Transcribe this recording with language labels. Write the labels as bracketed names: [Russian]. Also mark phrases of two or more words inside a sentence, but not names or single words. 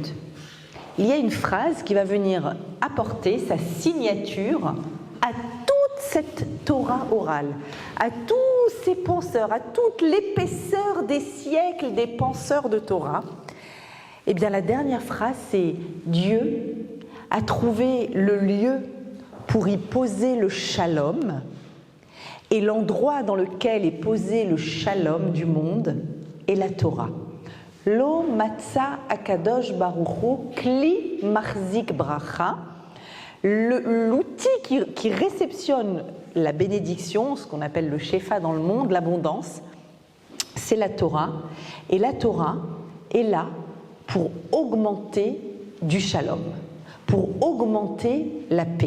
[French] Il y a une phrase qui va venir apporter sa signature à toute cette Torah orale, à tous ces penseurs, à toute l'épaisseur des siècles des penseurs de Torah. Eh bien, la dernière phrase, c'est « Dieu a trouvé le lieu pour y poser le shalom, et l'endroit dans lequel est posé le shalom du monde est la Torah. [Hebrew] לא מצא הקדוש ברוך הוא כלי מחזיק ברכה. [French] L'outil qui réceptionne la bénédiction, ce qu'on appelle le shefa dans le monde, l'abondance, c'est la Torah. Et la Torah est là pour augmenter du shalom, pour augmenter la paix.